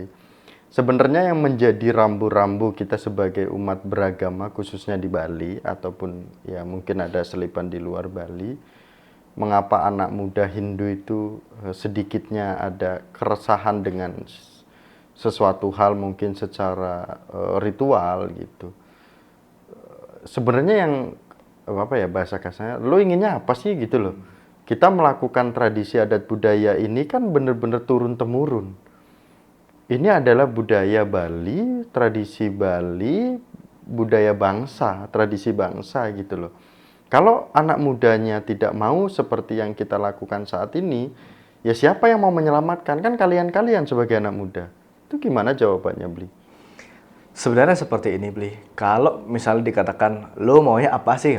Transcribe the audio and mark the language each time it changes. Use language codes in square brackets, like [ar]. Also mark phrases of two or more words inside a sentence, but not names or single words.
[id] Sebenarnya yang menjadi rambu-rambu kita sebagai umat beragama khususnya di Bali ataupun ya mungkin ada selipan di luar Bali, mengapa anak muda Hindu itu sedikitnya ada keresahan dengan sesuatu hal mungkin secara ritual gitu. Sebenarnya yang bahasa kasarnya, lo inginnya apa sih gitu loh. Kita melakukan tradisi adat budaya ini kan bener-bener turun temurun. Ini adalah budaya Bali, tradisi Bali, budaya bangsa, tradisi bangsa gitu loh. Kalau anak mudanya tidak mau seperti yang kita lakukan saat ini, Ya siapa yang mau menyelamatkan? Kan kalian-kalian sebagai anak muda. Itu gimana jawabannya, Bli? Sebenarnya seperti ini, Bli. Kalau misalnya dikatakan, lo maunya apa sih?